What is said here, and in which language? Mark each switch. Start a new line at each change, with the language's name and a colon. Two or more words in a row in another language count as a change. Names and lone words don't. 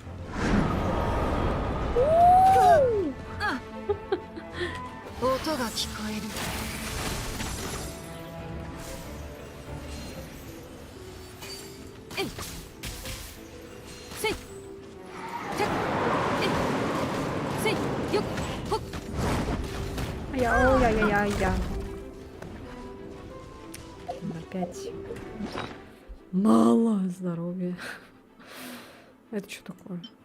Japanese: あ音が聞こえるえいせいてっえいせいよっほっ
Russian: Я, ой, я. Опять. Мало здоровья. Это что такое?